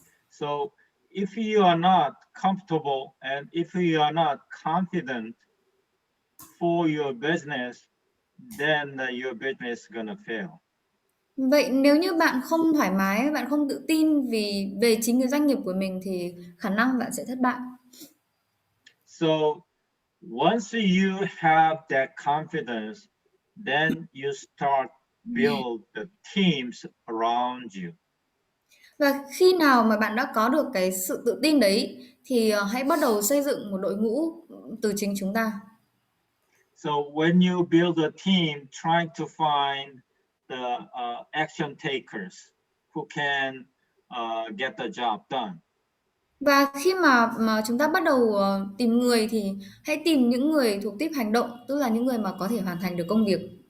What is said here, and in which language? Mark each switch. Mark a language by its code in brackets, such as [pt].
[en] So if you are not comfortable and if you are not confident for your business, then your business is gonna fail. [vi] Vậy nếu như bạn không thoải mái, bạn không tự tin về chính cái doanh nghiệp của mình thì khả năng bạn sẽ thất bại. [en] So once you have that confidence, then you start build the teams around you. [vi] Và khi nào mà bạn đã có được cái sự tự tin đấy thì hãy bắt đầu xây dựng một đội ngũ từ chính chúng ta. [en] So when you build a team, trying to find the action takers who can get the job done. [vi] Và khi mà chúng ta bắt đầu tìm người thì hãy tìm những người thuộc típ hành động, tức là những người mà có thể hoàn thành được công việc.